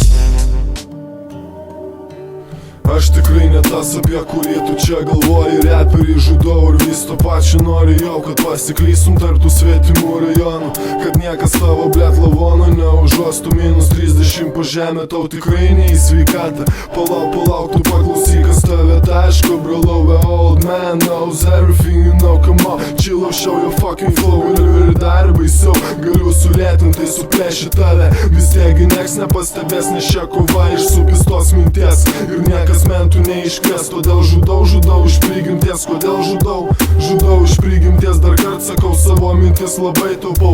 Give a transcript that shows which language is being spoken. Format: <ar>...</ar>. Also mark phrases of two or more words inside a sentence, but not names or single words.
<lt>Aš tikrai ne tas, apie kurį tu čia galvoji. Reperį žudau ir vis to pačiu noriu jau, kad pasiklysum tarp tų svetimų rajonų, kad niekas tavo blet lavono neužuostų. Minus 30 po žemę tau tikrai ne į sveikatą. Palauk, tu paklausyk, kas tave taško. Brolau,</lt> <en>the old man knows everything, you know, come on. Chill, show your fucking flow.</en> <lt>Ir dar baisiau, galiu sulėtintai suplėšti tave. Vis tiegi nieks nepastebės, nes šia kova iš supistos minties. Ir niekas mentų neiškės, todėl žudau iš prigimties. Kodėl žudau iš prigimties. Dar kart sakau, savo mintis labai taupau.</lt>